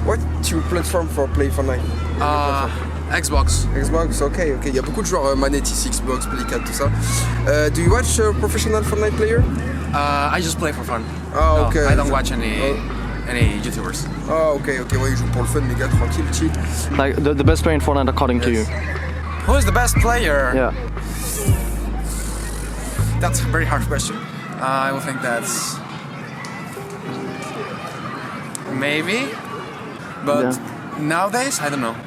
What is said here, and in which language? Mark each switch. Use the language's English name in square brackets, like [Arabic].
[English] What's your platform for play Fortnite? Xbox. Xbox, ok. [French] Il y a beaucoup de joueurs manettes ici, Xbox, Play 4, tout ça. [English] Do you watch professional Fortnite player? I just play for fun. Ah, ok. No, I don't watch any YouTubers. [French] Ah, ok, ouais, il joue pour le fun, les gars, tranquille, chill. [English] Like the best player in Fortnite according to you? Who is the best player? Yeah. That's a very hard question. I will think that's maybe, but nowadays I don't know.